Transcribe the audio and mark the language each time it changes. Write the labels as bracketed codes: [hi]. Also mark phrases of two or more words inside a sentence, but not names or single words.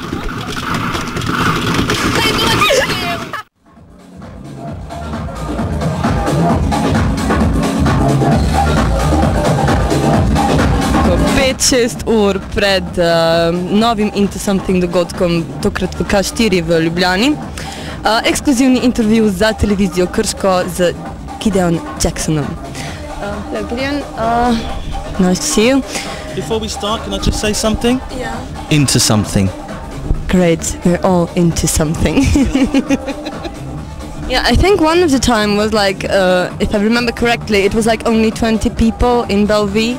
[sl] Ko 5-6 ur pred novim Intosomething dogodkom, tokrat v K4 v Ljubljani, ekskluzivni intervju za televizijo Krško z Gideon Jacksonom. [en] Hello Gideon, nice to see you. Before we start, can I just say something? Yeah. Into something. Great, we're all into something. Yeah, I think one of the time was like, if I remember correctly, it was like only 20 people in Bellevue.